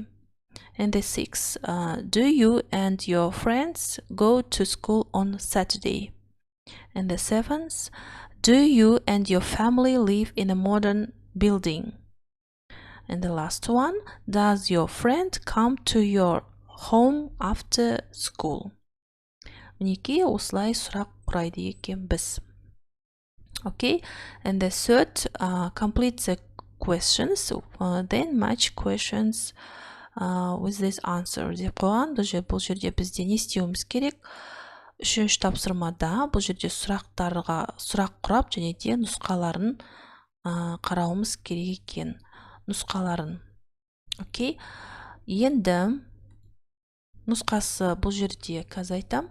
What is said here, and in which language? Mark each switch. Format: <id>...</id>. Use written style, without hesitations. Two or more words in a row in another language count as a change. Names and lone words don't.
<en>And the sixth, do you and your friends go to school on Saturday? And the seventh, do you and your family live in a modern building? And the last one, does your friend come to your home after school?</en> <kk>Мінекей осылай сұрақ құрайды екен біз.</kk> <en>Okay, and the third, complete the questions, then match questions with this answer</en> <kk>деп қойған. Бұл жерде бізде не істеуіміз керек? Үшінші тапсырмада бұл жерде сұрақ құрап және де нұсқаларын қарауымыз керек екен. Нұсқаларын. Окей. Енді нұсқасы бұл жерде қазір айтам.</kk>